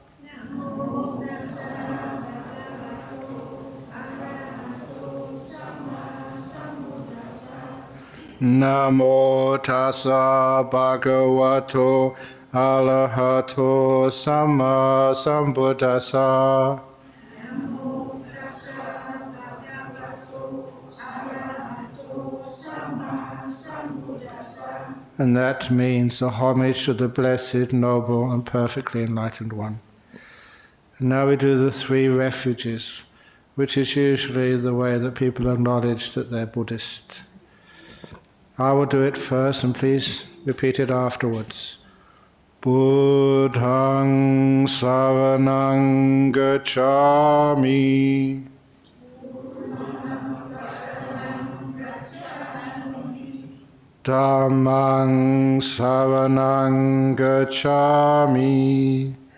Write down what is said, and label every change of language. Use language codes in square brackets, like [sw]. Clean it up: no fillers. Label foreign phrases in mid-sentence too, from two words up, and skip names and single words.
[pi] Namo Tassa Bhagavato Arahato Samma Sambuddhassa. [en] And that means the homage to the blessed, noble, and perfectly enlightened one. And now we do the three refuges, which is usually the way that people acknowledge that they're Buddhist. I will do it first, and please repeat it afterwards. [pi] Buddhaṃ saranang gacchāmi. Dhammang saranang gacchami.